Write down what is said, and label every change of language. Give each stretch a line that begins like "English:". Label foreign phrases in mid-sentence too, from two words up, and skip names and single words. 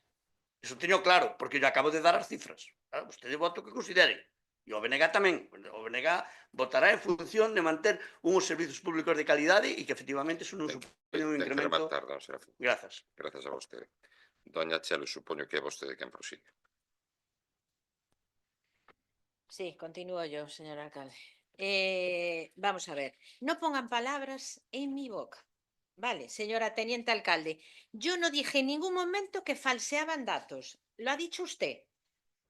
Galician: Iso teño claro, porque yo acabo de dar as cifras. Claro, vostede vota o que considere. E o BNG tamén. O BNG votará en función de manter unhos servizos públicos de calidade e que efectivamente iso non supone un incremento. Grazas. Grazas a vostede. Doña Chelo, supoño que é vostede quen prosigue.
Spanish: Sí, continúo yo, señor alcalde. Vamos a ver, no pongan palabras en mi boca. Vale, señora teniente alcalde, yo no dije en ningún momento que falseaban datos. Lo ha dicho usted.